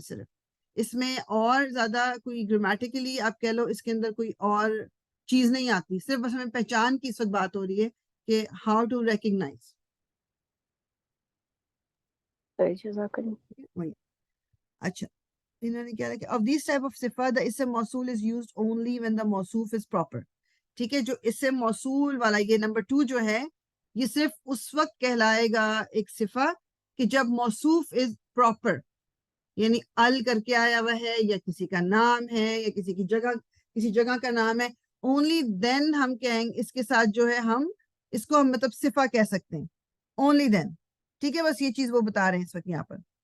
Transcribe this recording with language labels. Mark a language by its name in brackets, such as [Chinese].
[Hindi] सिर्फ इसमें और ज्यादा कोई ग्रामेटिकली आप कह लो इसके अंदर कोई और चीज नहीं आती, सिर्फ बस हमें पहचान की इस वक्त बात हो रही है कि [English] How to recognise. [Hindi] सही, जज़ाकल्लाह. वही. अच्छा, इन्होंने क्या लिखा? [English] of these type of सिफा the ism मौसूल is used only when the मौसूफ is proper. [Hindi] ठीक है, जो इसम मौसूल वाला ये नंबर 2 जो है, ये सिर्फ उस वक्त कहलाएगा एक सिफा कि जब मौसूफ [English] is proper, [Hindi] यानी अल करके आया हुआ है या किसी का नाम है या किसी जगह का नाम है. [English] only then [Hindi] हम कहेंगे इसके साथ जो है हम इसको हम मतलब सिफा कह सकते हैं. Only then. ठीक है, बस ये चीज वो बता रहे हैं इस वक्त यहाँ पर.